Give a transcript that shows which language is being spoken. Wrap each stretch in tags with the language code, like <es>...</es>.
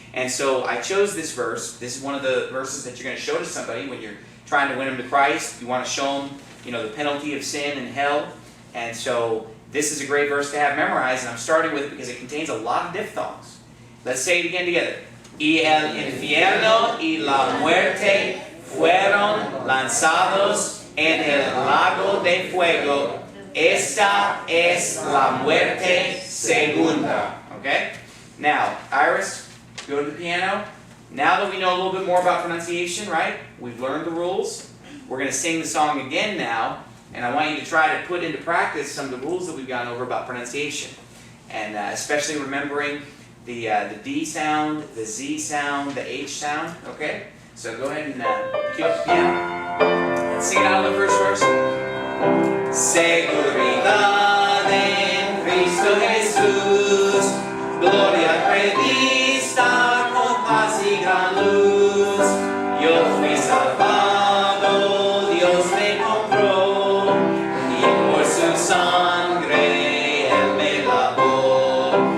<en>And so I chose this verse. This is one of the verses that you're going to show to somebody when you're trying to win them to Christ. You want to show them, the penalty of sin and hell. And so this is a great verse to have memorized, and I'm starting with it because it contains a lot of diphthongs. Let's say it again together.</en> <es>Y el infierno y la muerte fueron lanzados en el lago de fuego. Esta es la muerte segunda.</es> <en>Okay? Now, Iris, go to the piano. Now that we know a little bit more about pronunciation, right? We've learned the rules. We're going to sing the song again now. And I want you to try to put into practice some of the rules that we've gone over about pronunciation. And especially remembering the D sound, the Z sound, the H sound. Okay? So go ahead and cue up the piano. Sing it out of the first verse.</en> <es>Seguridad en Cristo Jesús, gloria prevista con paz y gran luz. Yo fui salvado, Dios me compró, y por su sangre Él me lavó.</es>